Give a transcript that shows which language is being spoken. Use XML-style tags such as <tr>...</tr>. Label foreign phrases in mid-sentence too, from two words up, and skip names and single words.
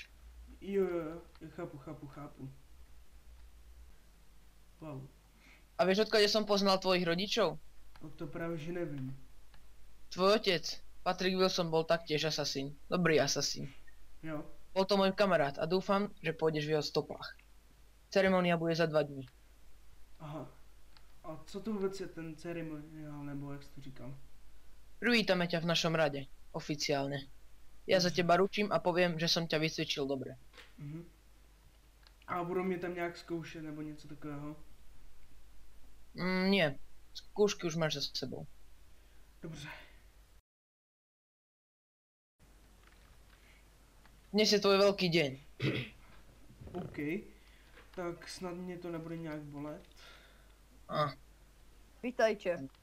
<cs>Jo, chápu. Wow.</cs> <sk>A vieš, odkiaľ som poznal tvojich rodičov?</sk> <cs>No to právě, že nevím.</cs> <sk>Tvoj otec, Patrick Wilson, bol taktiež asasín. Dobrý asasín.</sk> <cs>Jo.</cs> <sk>Bol to môj kamarát a dúfam, že pôjdeš v jeho stopách. Ceremonia bude za 2 dní. Aha.</sk> <cs>A co to vůbec je ten ceremoniál, nebo jak jsi to říkal?</cs> <sk>Privítame ťa v našom rade. Oficiálne. Ja za teba ručím a poviem, že som ťa vycvičil dobre.</sk> <cs>A budou mě tam nějak zkoušet nebo něco takového?</cs> <sk>Nie. Skúšky už máš za sebou.</sk> <cs>Dobře.</cs> <sk>Dnes je tvoj veľký deň. OK.</sk> <cs>Tak snad mě to nebude nějak bolet.</cs> <sk>Vítajte.</sk>